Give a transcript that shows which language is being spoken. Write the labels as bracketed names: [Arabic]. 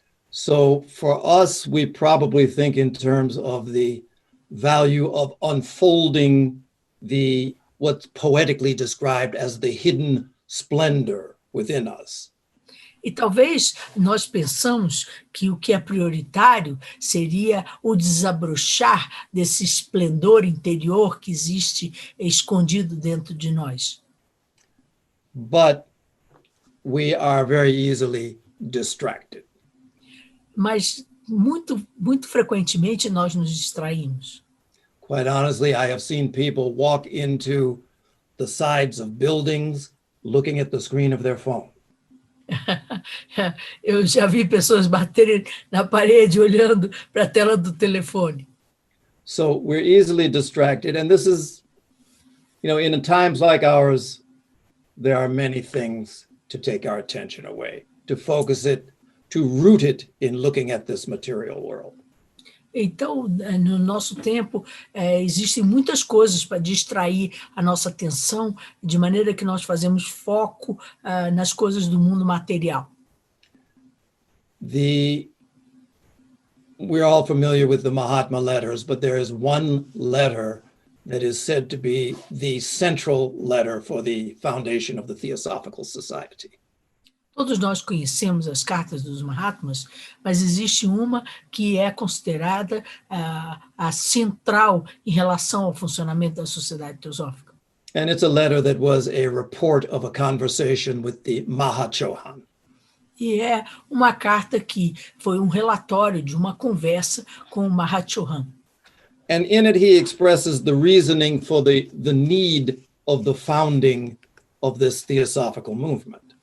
[English] So for us, we probably think in terms of the value of unfolding what's poetically described as the hidden splendor within us. [Portuguese] E talvez nós pensamos que o que é prioritário seria o desabrochar desse esplendor interior que existe escondido dentro de nós. [English] But we are very easily distracted. [Portuguese] Mas muito frequentemente nós nos distraímos. [English] Quite honestly, I have seen people walk into the sides of buildings looking at the screen of their phone. [Portuguese] Eu já vi pessoas baterem na parede olhando para a tela do telefone. [English] So we're easily distracted, and this is, in times like ours, there are many things to take our attention away, to focus it, to root it in looking at this material world. [Portuguese] Então, no nosso tempo, existem muitas coisas para distrair a nossa atenção, de maneira que nós fazemos foco nas coisas do mundo material. [English] We're all familiar with the Mahatma letters, but there is one letter that is said to be the central letter for the foundation of the Theosophical Society. [Portuguese] Todos nós conhecemos as cartas dos Mahatmas, mas existe uma que é considerada a central em relação ao funcionamento da Sociedade Teosófica. [English] And it's a letter that was a report of a conversation with the Mahachohan. [Portuguese] E é uma carta que foi um relatório de uma conversa com o Mahachohan. [English] And in it he expresses the reasoning for the need of the founding of this theosophical movement.